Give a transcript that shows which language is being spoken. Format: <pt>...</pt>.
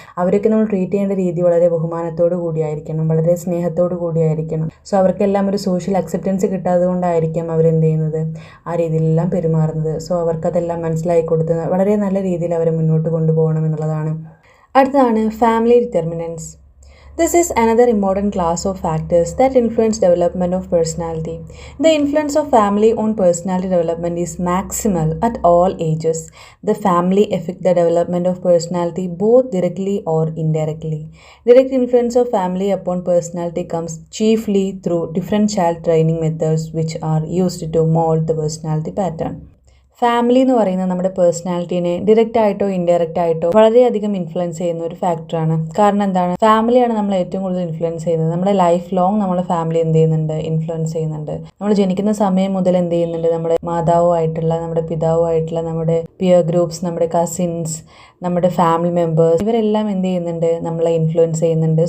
<ml>അവരൊക്കെ നമ്മൾ ട്രീറ്റ് ചെയ്യേണ്ട രീതി വളരെ ബഹുമാനത്തോടു കൂടിയായിരിക്കണം, വളരെ സ്നേഹത്തോടു കൂടിയായിരിക്കണം. സോ അവർക്കെല്ലാം ഒരു സോഷ്യൽ അക്സെപ്റ്റൻസ് കിട്ടാത്തത് കൊണ്ടായിരിക്കും അവരെന്ത് ചെയ്യുന്നത്, ആ രീതിയിലെല്ലാം പെരുമാറുന്നത്. സോ അവർക്കതെല്ലാം മനസ്സിലാക്കി കൊടുത്ത് വളരെ നല്ല രീതിയിൽ അവരെ മുന്നോട്ട് കൊണ്ടുപോകണം എന്നുള്ളതാണ്. അടുത്തതാണ് family determinants.</ml> <en>This is another important class of factors that influence development of personality. The influence of family on personality development is maximal at all ages. The family affect the development of personality both directly or indirectly. Direct influence of family upon personality comes chiefly through different child training methods which are used to mold the personality pattern.</en> <ml>Family എന്ന് പറയുന്നത് നമ്മുടെ പേഴ്സണാലിറ്റീനെ direct ആയിട്ടോ indirect ആയിട്ടോ വളരെയധികം influence ചെയ്യുന്ന ഒരു ഫാക്ടറാണ്. കാരണം എന്താണ്, ഫാമിലിയാണ് നമ്മളെ ഏറ്റവും കൂടുതൽ ഇൻഫ്ലുവൻസ് ചെയ്യുന്നത്. നമ്മുടെ ലൈഫ് ലോങ് നമ്മളെ ഫാമിലി എന്ത് ചെയ്യുന്നുണ്ട്, ഇൻഫ്ലുവൻസ് ചെയ്യുന്നുണ്ട്. നമ്മൾ ജനിക്കുന്ന സമയം മുതൽ എന്ത് ചെയ്യുന്നുണ്ട്, നമ്മുടെ മാതാവുമായിട്ടുള്ള, നമ്മുടെ പിതാവുമായിട്ടുള്ള, നമ്മുടെ പിയർ ഗ്രൂപ്പ്സ്, നമ്മുടെ കസിൻസ്, നമ്മുടെ ഫാമിലി മെമ്പേഴ്സ്, ഇവരെല്ലാം എന്ത് ചെയ്യുന്നുണ്ട്, നമ്മളെ ഇൻഫ്ലുവൻസ് ചെയ്യുന്നുണ്ട്.</ml>